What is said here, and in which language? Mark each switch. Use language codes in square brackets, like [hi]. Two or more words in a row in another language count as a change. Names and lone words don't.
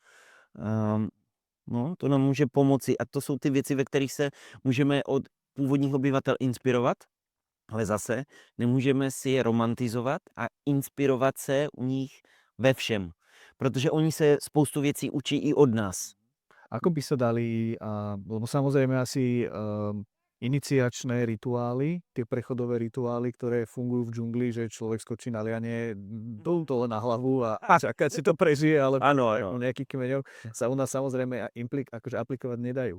[cs] No, to nám může pomoci a to jsou ty věci, ve kterých se můžeme od původních obyvatel inspirovat, ale zase nemůžeme si je romantizovat a inspirovat se u nich ve všem, protože oni se spoustu věcí učí i od nás. [sk] Ako by sa dali, lebo samozrejme asi iniciačné rituály, tie prechodové rituály, ktoré fungujú v džungli, že človek skočí na liane, to len na hlavu a čakať si to prežije, ale Áno, nejakých kmeňov sa u nás samozrejme akože aplikovať nedajú.